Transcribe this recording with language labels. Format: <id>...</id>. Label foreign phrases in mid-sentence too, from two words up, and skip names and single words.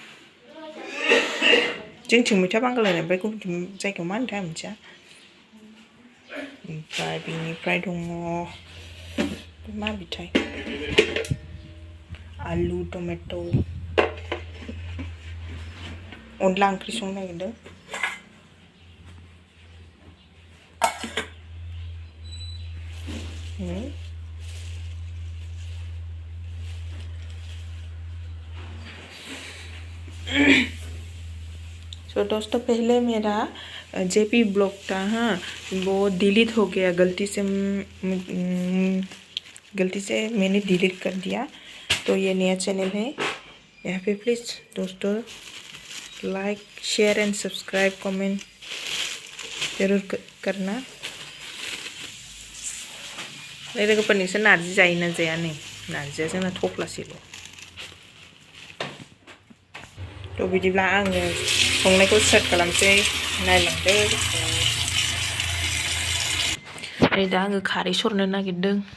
<brx>जोंथिं मैथा बांगाल होनो, ओमफ्राय गुबुन जायगायाव मा होनोथाय आं मिथिया। ओमफ्राय बेनिफ्राय दङ मा बिथाय आलु टमेट'। अनला ओंख्रि संनो नागिरदों।</brx> <hi>सो दोस्तों, पहले मेरा जेपी ब्लॉग था, हाँ, वो डिलीट हो गया गलती से मैंने डिलीट कर दिया। तो ये नया चैनल है। यहाँ पे प्लीज़ दोस्तों</hi> <en>like share and subscribe comment</en> <hi>जरूर करना।</hi> <brx>लोगोफोर नोंसोर नार्जि जायोना जाया? नै नार्जिया जोंना थफ्लासेल'। थ' बिदिब्ला आङो संनायखौ स्टार्ट खालामसै, नायलांदो। नै दा आङो खारै सरनो नागिरदों।</brx>